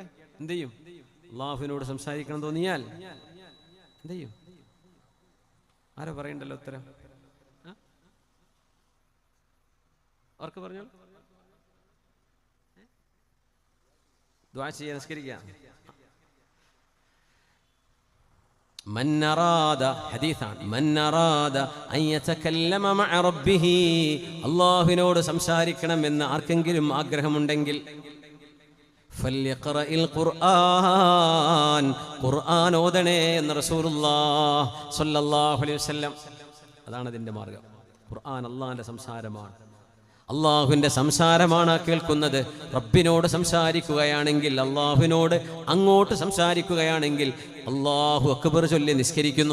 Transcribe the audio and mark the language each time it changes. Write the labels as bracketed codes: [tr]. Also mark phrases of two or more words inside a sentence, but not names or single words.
[ml] എന്ത് ചെയ്യും? അള്ളാഹുവിനോട് സംസാരിക്കണം തോന്നിയാൽ എന്ത് ചെയ്യും? ആരോ പറയണ്ടല്ലോ ഉത്തരം. അവർക്ക് പറഞ്ഞോളൂ. ദുആ ചെയ്യാൻ നിസ്കരിക്കാം. [ar] من أراد حديثان من أراد أن يتكلم مع ربه [ml] അല്ലാഹുവിനോട് സംസാരിക്കണമെന്ന് ആർക്കെങ്കിലും ആഗ്രഹമുണ്ടെങ്കിൽ [ar] فليقرأ القرآن [ml] ഖുർആൻ ഓതണേ എന്ന് റസൂലുള്ളാഹി [ar] صلى الله عليه وسلم. [ml] അതാണ് അതിൻ്റെ മാർഗം. ഖുർആൻ അള്ളാഹിൻ്റെ സംസാരമാണ്. അള്ളാഹുവിൻ്റെ സംസാരമാണ് കേൾക്കുന്നത്. റബ്ബിനോട് സംസാരിക്കുകയാണെങ്കിൽ, അള്ളാഹുവിനോട് അങ്ങോട്ട് സംസാരിക്കുകയാണെങ്കിൽ [ar] الله أكبر [ml] ചൊല്ലി നിസ്കരിക്കുന്നു.